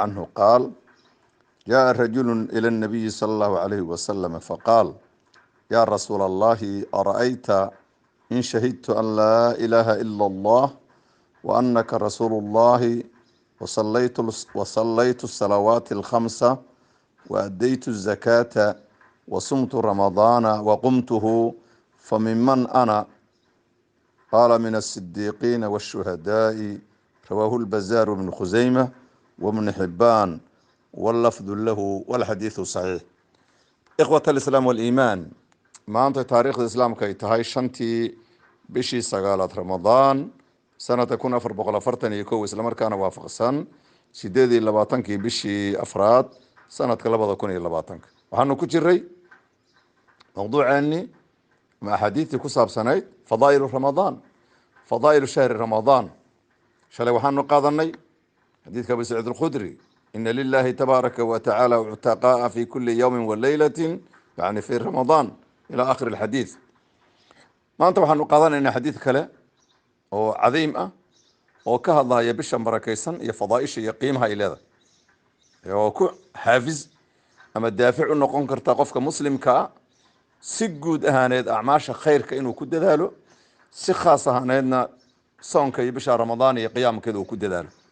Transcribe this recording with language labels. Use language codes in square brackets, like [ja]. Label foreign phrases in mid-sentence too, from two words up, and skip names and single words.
[ar] عنه قال: جاء رجل إلى النبي صلى الله عليه وسلم فقال: يا رسول الله، أرأيت إن شهدت أن لا إله إلا الله وأنك رسول الله وصليت الصلوات الخمسة وأديت الزكاة وصمت رمضان وقمته فممن أنا؟ قال: من الصديقين والشهداء. رواه البزار بن خزيمة وابن حبان واللفظ له والحديث صحيح. إخوة الإسلام والإيمان، [so] maanta taariikhda islaamka ay tahay 5tii bishii 9aad Ramadaan sanada 1441 isla markaana waafaqsan 28kii bishii afraad sanadka 2020. waxaanu ku jiray mawduuceeni ma xadiithii ku saabsanayd [ar] فضائل رمضان, فضائل شهر رمضان. [so] shalay waxaanu qaadanay xadiithka Abu Sa'id al-Khudri: [ar] إن لله تبارك وتعالى عتقاء في كل يوم وليلة يعني في رمضان, إلى آخر الحديث. [so] maanta waxaanu qaadanaynaa xadiid kale oo cadiim ah oo ka hadlaya bisha barakaysan iyo fadaaisha iyo qiimaha ay leedahay, oo ku xaafiz ama daafic u noqon karta qofka muslimka ah si guud ahaaneed acmaasha khayrka inuu ku dadaalo, si khaas ahaaneedna soonka iyo bisha ramadaan iyo qiyaamkeeda uu ku dadaalo.